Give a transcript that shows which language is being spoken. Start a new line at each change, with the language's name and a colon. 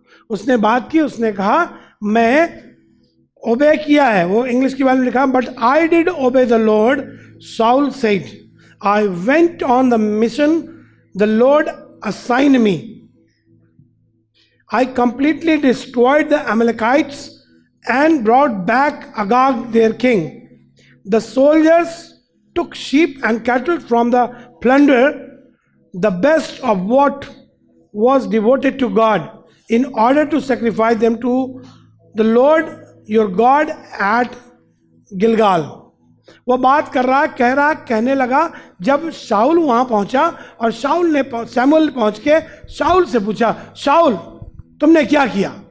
Hindi: उसने बात की, उसने कहा मैं ओबे किया है। वो इंग्लिश की बात में लिखा,
English: But I did obey the Lord. Saul said, I went on the mission the Lord assigned me. I completely destroyed the Amalekites and brought back Agag their king. The soldiers took sheep and cattle from the plunder, the best of what was devoted to God, in order to sacrifice them to the Lord your God at Gilgal.
Hindi: वो बात कर रहा है, कहने लगा जब शाऊल वहां पहुंचा और शमूएल पहुंच के शाऊल से पूछा, शाऊल तुमने क्या किया?